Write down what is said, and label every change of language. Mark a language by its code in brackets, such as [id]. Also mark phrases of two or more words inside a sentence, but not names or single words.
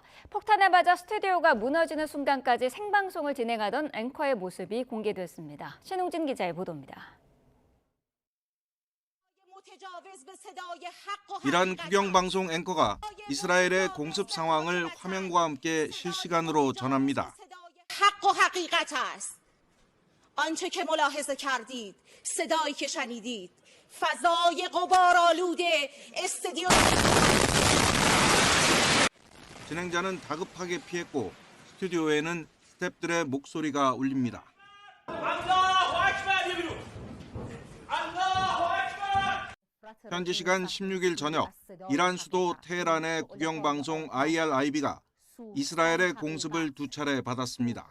[ko] 폭탄에 맞아 스튜디오가 무너지는 순간까지 생방송을 진행하던 앵커의 모습이 공개됐습니다. 신웅진 기자의 보도입니다. 이란 국영방송 앵커가 이스라엘의 공습 상황을 화면과 함께 실시간으로 전합니다. [fa] آنچه که ملاحظه کردید صدایی که شنیدید فضای غبارآلود استادیوم [ko] 진행자는 다급하게 피했고 스튜디오에는 스태프들의 목소리가 울립니다. 현지 시간 16일 저녁 이란 수도 테헤란의 국영방송 IRIB가 이스라엘의 공습을 두 차례 받았습니다.